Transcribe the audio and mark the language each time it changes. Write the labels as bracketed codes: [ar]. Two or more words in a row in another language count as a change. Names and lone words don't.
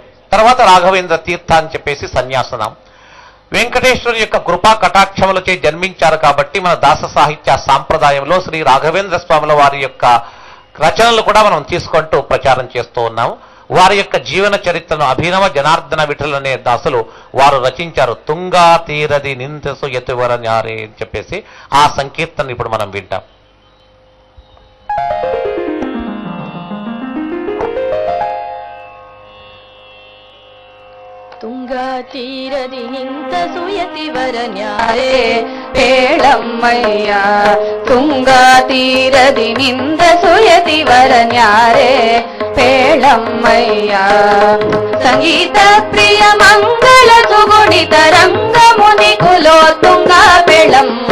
[te] తర్వాత రాఘవేంద్ర తీర్థ అని చెప్పేసి సన్యాసనం. వెంకటేశ్వరుని యొక్క కృపా కటాక్షములచే జన్మించారు కాబట్టి మన దాస సాహిత్య సాంప్రదాయంలో శ్రీ రాఘవేంద్ర స్వాముల వారి యొక్క రచనలు కూడా మనం తీసుకుంటూ ప్రచారం చేస్తూ ఉన్నాము. వారి యొక్క జీవన చరిత్రను అభినవ జనార్దన విఠల్ అనే దాసులు వారు రచించారు. తుంగా తీరది నిందసు యతువర న్యారే అని చెప్పేసి ఆ సంకీర్తన ఇప్పుడు మనం వింటాం. [kn] ತುಂಗಾ ತೀರದಿ ನಿಂತ ಸುಯತಿವರ ನ್ಯಾರೇ ಪೇಳಮ್ಮಯ್ಯ ತುಂಗಾ ತೀರದಿ ನಿಂತ ಸುಯತಿವರ ನ್ಯಾರೇ ಪೇಳಮ್ಮಯ್ಯ ಸಂಗೀತ ಪ್ರಿಯ ಮಂಗಳ ಸುಗುಣಿತ ರಂಗಮುನಿ ಕುಲೋತುಂಗ ಪೇಳಮ್ಮ